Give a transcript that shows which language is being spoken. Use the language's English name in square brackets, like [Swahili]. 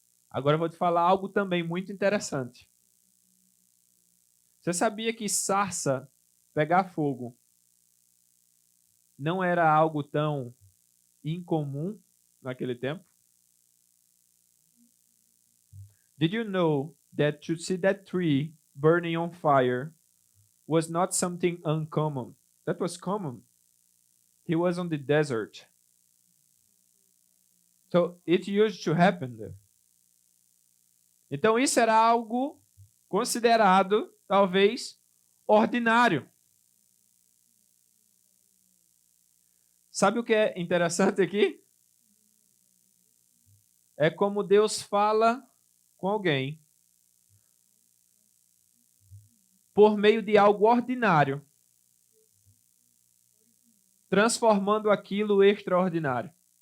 [Portuguese] Agora eu vou te falar algo também muito interessante. Você sabia que sarça pegar fogo não era algo tão incomum naquele tempo? [English] Did you know that to see that tree burning on fire was not something uncommon? That was common. He was on the desert. So it used to happen there. [Portuguese] Então isso era algo considerado, talvez, ordinário. Sabe o que é interessante aqui? É como Deus fala com alguém por meio de algo ordinário, transformando aquilo extraordinário.